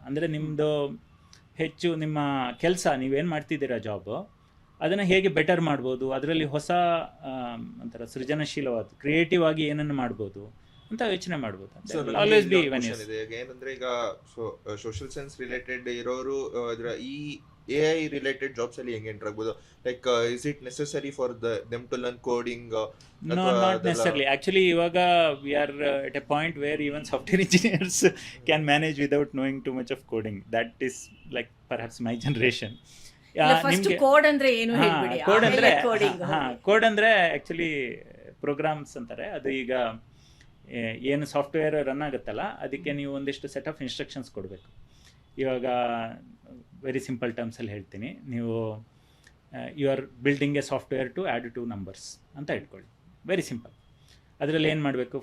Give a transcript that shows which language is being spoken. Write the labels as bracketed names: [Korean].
[Kannada] Andre nimdo ಹೆಚ್ಚು ನಿಮ್ಮ ಕೆಲಸ ನೀವೇನು ಮಾಡ್ತಿದ್ದೀರಾ ಜಾಬ್ ಅದನ್ನು ಹೇಗೆ ಬೆಟರ್ ಮಾಡ್ಬೋದು, ಅದರಲ್ಲಿ ಹೊಸ ಒಂಥರ ಸೃಜನಶೀಲವಾದ ಕ್ರಿಯೇಟಿವ್ ಆಗಿ ಏನನ್ನು ಮಾಡ್ಬೋದು ಅಂತ ಯೋಚನೆ ಮಾಡ್ಬೋದು. [English] always be [Kannada] ಏನಂದ್ರೆ ಈಗ ಸೋಷಿಯಲ್ ಸೈನ್ಸ್ ರಿಲೇಟೆಡ್ ಇರೋರು ಈ AI ರಿಲೇಟೆಡ್ ಜಾಬ್ಸ್ ಅಲ್ಲಿ ಹೆಂಗೆ ಎಂಟರ್ ಆಗ್ಬೋದು? [English] Like is it necessary for them to learn coding? No, not necessarily. Actually, [Kannada] ivaga [English] we are at a point where even software engineers can manage without knowing too much of coding. That is like perhaps my generation. [Kannada] First code ಅಂದ್ರೆ ಏನು ಹೇಳ್ಬಿಡಿ. Code ಅಂದ್ರೆ code ಅಂದ್ರೆ actually programmes ಅಂತಾರೆ. ಅದು ಈಗ ಏನು software run ಆಗುತ್ತಲ್ಲ ಅದಕ್ಕೆ ನೀವು ಒಂದಿಷ್ಟು ಸೆಟ್ ಆಫ್ ಇನ್ಸ್ಟ್ರಕ್ಷನ್ಸ್ ಕೊಡಬೇಕು. ಇವಾಗ ವೆರಿ ಸಿಂಪಲ್ ಟರ್ಮ್ಸಲ್ಲಿ ಹೇಳ್ತೀನಿ, ನೀವು [English] you are building a software to add 2 numbers [Kannada] ಅಂತ ಇಟ್ಕೊಳ್ಳಿ. Very simple. ಅದರಲ್ಲಿ ಏನು ಮಾಡಬೇಕು?